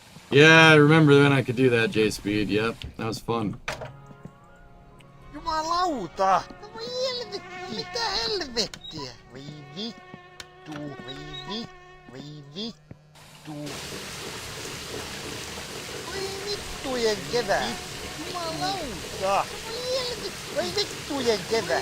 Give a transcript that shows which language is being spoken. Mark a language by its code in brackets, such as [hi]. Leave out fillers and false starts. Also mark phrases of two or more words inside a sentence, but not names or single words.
[en] Yeah, I remember when I could do that, J-Speed. Yep, that was fun. [fi] Jumalauta! No voi helvetti! No mitä helvettiä? Voi vittu! Voi vittu! Voi vittujen kevää! Jumalauta! Voi helvetti! Voi vittujen kevää!